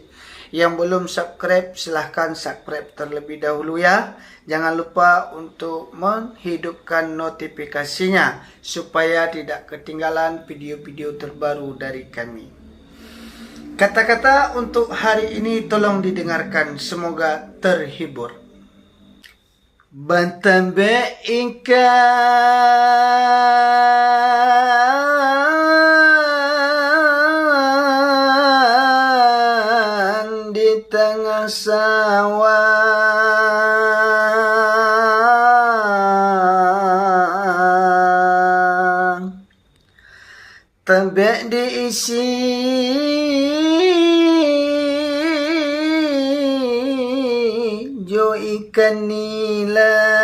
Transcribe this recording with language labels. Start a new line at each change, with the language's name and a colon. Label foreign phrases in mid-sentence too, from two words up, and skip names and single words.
Indonesian: Yang belum subscribe, silahkan subscribe terlebih dahulu ya. Jangan lupa untuk menghidupkan notifikasinya supaya tidak ketinggalan video-video terbaru dari kami. Kata-kata untuk hari ini tolong didengarkan, semoga terhibur.
Minangkabau: Bantambe ikan di tengah sawah, tembek diisi jo ikan nila.